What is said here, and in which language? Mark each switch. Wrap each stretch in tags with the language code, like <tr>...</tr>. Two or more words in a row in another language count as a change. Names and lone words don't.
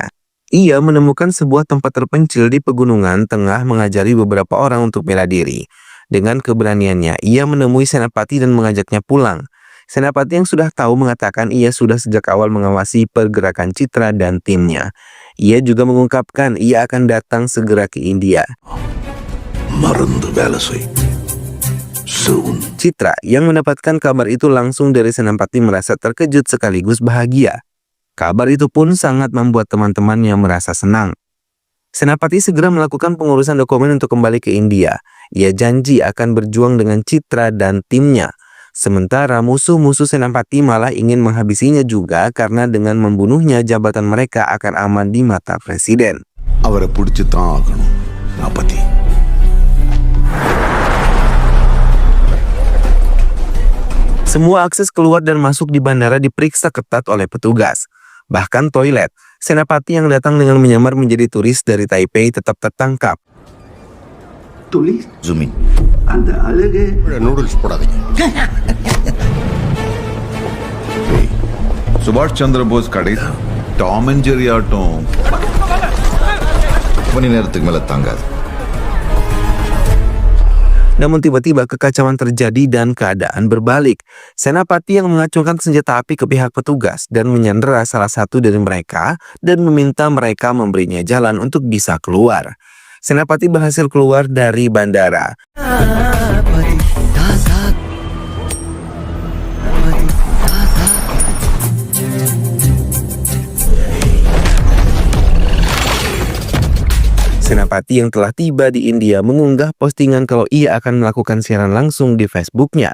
<id>Ia menemukan sebuah tempat terpencil di pegunungan tengah mengajari beberapa orang untuk bela diri. Dengan keberaniannya, ia menemui Senapati dan mengajaknya pulang. Senapati yang sudah tahu mengatakan ia sudah sejak awal mengawasi pergerakan Citra dan timnya. Ia juga mengungkapkan ia akan datang segera ke India.</id> <ta>மருந்து வேலை செய் soon.</ta> <id>Citra yang mendapatkan kabar itu langsung dari Senapati merasa terkejut sekaligus bahagia. Kabar itu pun sangat membuat teman-temannya merasa senang. Senapati segera melakukan pengurusan dokumen untuk kembali ke India. Ia janji akan berjuang dengan Citra dan timnya. Sementara musuh-musuh Senapati malah ingin menghabisinya juga karena dengan membunuhnya jabatan mereka akan aman di mata presiden.</id> <ta>அவரை பிடிச்சு தான் ஆகணும் நாப்பத்தி.</ta> <id>Semua akses keluar dan masuk di bandara diperiksa ketat oleh petugas. Bahkan toilet, Senapati yang datang dengan menyamar menjadi turis dari Taipei tetap tertangkap. Tulis</id> <en>zoom in.</en> <ta>அந்த அழகு நூடுல்ஸ் போடாதீங்க. சுபாஷ் சந்திர போஸ் கடை டாம் அண்ட் ஜெரி ஆட்டம் மணி நேரத்துக்கு மேல தாங்காது.</ta> <id>Namun tiba-tiba kekacauan terjadi dan keadaan berbalik. Senapati yang mengacungkan senjata api ke pihak petugas dan menyandera salah satu dari mereka dan meminta mereka memberinya jalan untuk bisa keluar. Senapati berhasil keluar dari bandara. Senapati yang telah tiba di India mengunggah postingan kalau ia akan melakukan siaran langsung di Facebooknya.</id>